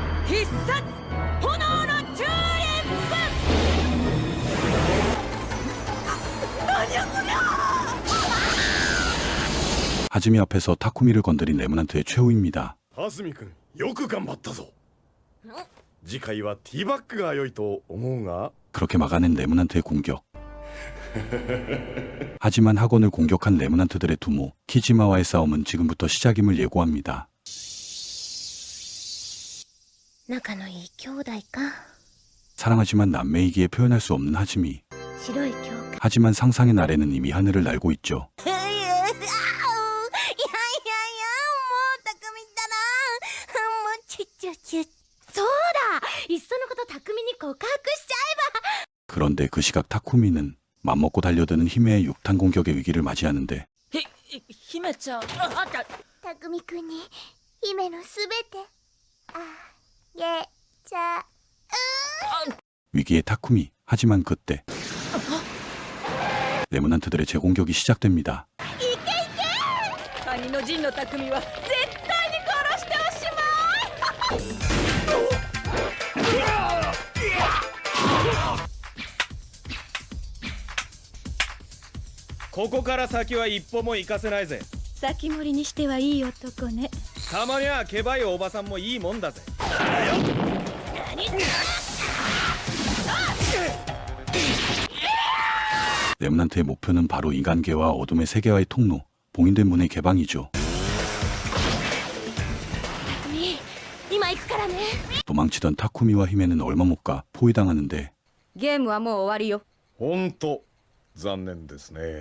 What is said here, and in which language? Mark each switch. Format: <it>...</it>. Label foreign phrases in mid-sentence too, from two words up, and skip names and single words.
<ko>하즈미 앞에서 타쿠미를 건드린 레무넌트의 최후입니다.</ko> <ja>ハズミ君、よく頑張ったぞ。次回はティーバッグが良いと思うが。</ja> <ko>그렇게 막아낸 레무넌트의 공격. 하지만 학원을 공격한 레무난트들의 두모 키지마와의 싸움은 지금부터 시작임을 예고합니다.</ko> <ja>仲のいい兄弟か。</ja> <ko>사랑하지만 남매이기에 표현할 수 없는 하지미.</ko> <ja>白い教会。</ja> <ko>하지만 상상의 나래는 이미 하늘을 날고 있죠.</ko> <ja>いやいやいや、もう匠だな。もうそうだ、いっそのこと匠に告白しちゃえば。</ja> <ko>그런데 그 시각 타쿠미는 맘먹고 달려드는 히메의 6탄 공격의 위기를 맞이하는데</ko> <ja>姫ちゃん、あった。匠くんに姫のすべてあげちゃ</ja> <ko>위기의 타쿠미. 하지만 그때 레무난트들의 재공격이 시작됩니다.</ko> <ja>兄の陣の匠は絶対に殺しておしまい。ここから先は一歩も行かせないぜ。先盛りにしてはいい男ね。たまにはケバいおばさんもいいもんだぜ。</ja> <ko>레무난트의 목표는 바로 인간계와 어둠의 세계와의 통로, 봉인된 문의 개방이죠.</ko> <ja>匠、今行くからね。</ja> <ko>도망치던 타쿠미와 히메는 얼마 못 가 포위당하는데</ko> <ja>ゲームはもう終わりよ。ほんと残念ですね。</ja>